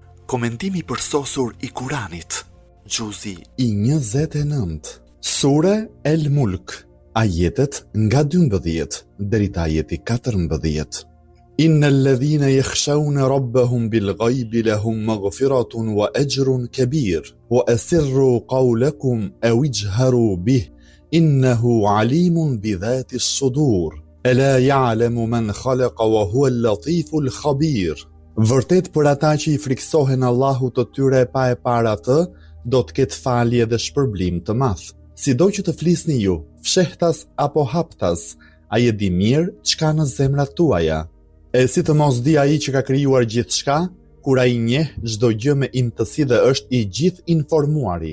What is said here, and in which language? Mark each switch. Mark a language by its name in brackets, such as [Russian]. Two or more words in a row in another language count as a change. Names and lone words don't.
[Albanian] Komentimi përsosur I Kuranit. Gjuzi I 29. Sure El Mulk, ajetet nga 12 deri te ajeti 14. [Arabic] إن الذين يخشون ربهم بالغيب لهم مغفرة وأجر كبير وأسروا قولكم أو اجهروا به إنه عليم بذات الصدور ألا يعلم من خلق وهو اللطيف الخبير. [Albanian] Vërtet për ata që I friksohen Allahut të tyre pa e parë atë, do të ketë falje dhe shpërblim të madh. Sido që të flisni ju, fshehtas apo haptas, ai e di mirë çka në zemrat tuaja. E si të mos di ai që ka krijuar gjithçka, kur ai njeh çdo gjë me imtësi dhe është I gjithë informuari.